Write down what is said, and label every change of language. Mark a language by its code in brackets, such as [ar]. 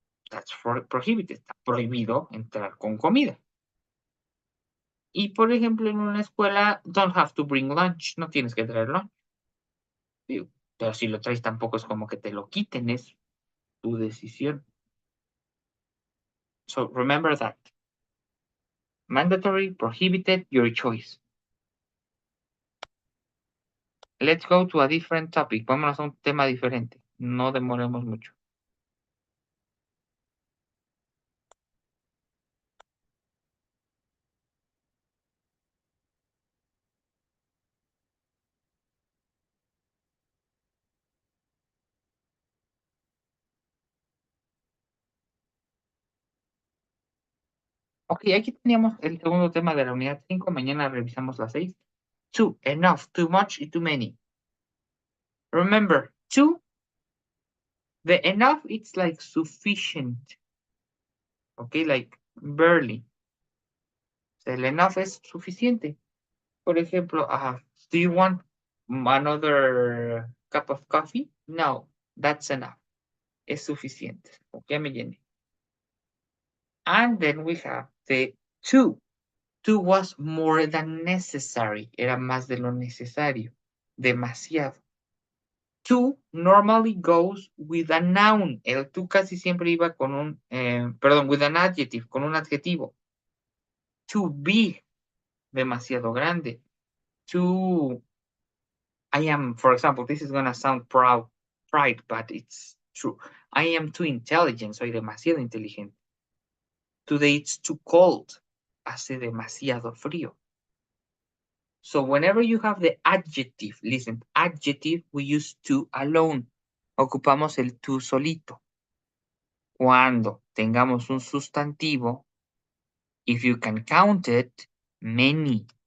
[en] That's prohibited. [es] Está prohibido entrar con comida. Y, por ejemplo, en una escuela, [en] don't have to bring lunch, [es] no tienes que traer lunch. Digo, pero si lo traes tampoco es como que te lo quiten, es tu decisión. [en] So remember that. Mandatory, prohibited, your choice. Let's go to a different topic. [es] Vámonos a un tema diferente. No demoremos mucho. Ok, aquí teníamos el segundo tema de la unidad 5. Mañana revisamos la 6. [en] Too, enough, too much y too many. Remember, too, the enough, it's like sufficient. Okay, like barely. [es] O sea, el enough es suficiente. Por ejemplo, [en] do you want another cup of coffee? No, that's enough. [es] Es suficiente. Ya me llené. And then we have the two. [en] Two was more than necessary. [es] Era más de lo necesario. Demasiado. [en] To normally goes with a noun. [es] El to casi siempre iba con un, perdón, [en] with an adjective, [es] con un adjetivo. [en] Too big, [es] demasiado grande. [en] Too, I am, for example, this is gonna sound pride, but it's true. I am too intelligent, [es] soy demasiado inteligente. [en] Today it's too cold, [es] hace demasiado frío. [en] So whenever you have the adjective, listen, adjective, we use to alone. [es] Ocupamos el to solito. Cuando tengamos un sustantivo, [en] if you can count it, many.